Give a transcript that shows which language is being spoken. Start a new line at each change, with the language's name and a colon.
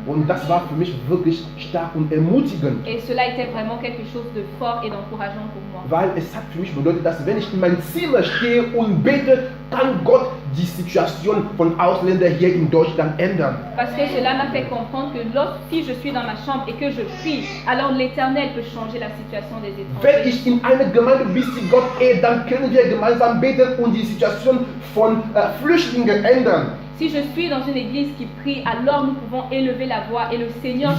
German: Und das war für mich wirklich stark und ermutigend.
French: Et cela était vraiment quelque chose de fort et d'encourageant pour moi.
German: Weil es hat für mich bedeutet, dass wenn ich in meinem Zimmer stehe und bete, kann Gott die Situation von Ausländern hier in Deutschland ändern.
French: Parce que cela m'a fait comprendre que si je suis dans ma chambre et que je prie, alors l'Éternel peut changer la situation des
German: Wenn
French: étrangers.
German: ich in einer Gemeinde bis zu Gott dann können wir gemeinsam beten und die Situation von Flüchtlingen ändern.
French: Si je suis dans une église qui prie, alors nous pouvons élever la voix et le Seigneur